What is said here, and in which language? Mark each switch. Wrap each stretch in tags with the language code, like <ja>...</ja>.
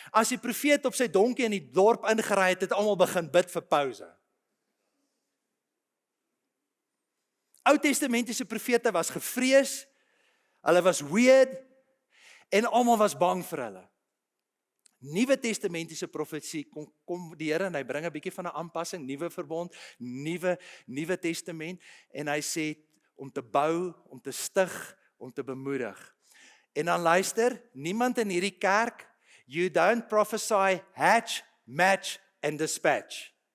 <af>As die profeet op sy donkie in die dorp ingery het, het almal begin bid vir pouse. Ou Testamentiese profete was gevrees, hulle was weird en almal was bang vir hulle. Nuwe Testamentiese profesie kom die Here en hy bring 'n bietjie van 'n aanpassing, nuwe verbond, nuwe testament en hy sê om te bou, om te stig, om te bemoedig. En dan luister, niemand in hierdie kerk,</af> <en>you don't prophesy, hatch, match and dispatch.</en>